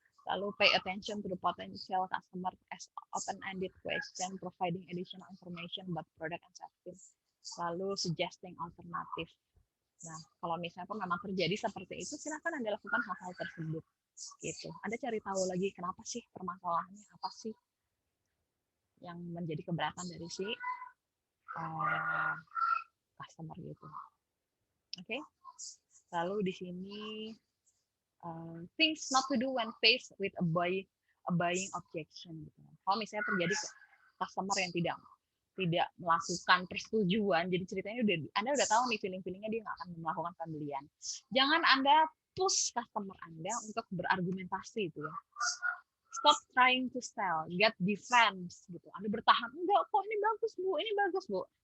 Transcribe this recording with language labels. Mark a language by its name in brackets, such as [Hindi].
[Indonesian] Lalu [English] pay attention to the potential customer as open-ended question, providing additional information about product and service. [Indonesian] Lalu [English] suggesting alternative. [Indonesian] Nah, kalau misalnya pun memang terjadi seperti itu, silakan Anda lakukan hal-hal tersebut. Gitu. Anda cari tahu lagi kenapa sih permasalahannya, apa sih yang menjadi keberatan dari si customer gitu. Oke. Lalu di sini [English] things not to do when faced with a buying objection. [Indonesian] Gitu. Kalau misalnya terjadi customer yang tidak melakukan persetujuan, jadi ceritanya Anda udah tahu nih feeling-feelingnya dia nggak akan melakukan pembelian. Jangan Anda push customer Anda untuk berargumentasi itu ya. [English] Stop trying to sell, get defense [Indonesian] gitu. Anda bertahan, enggak kok ini bagus bu.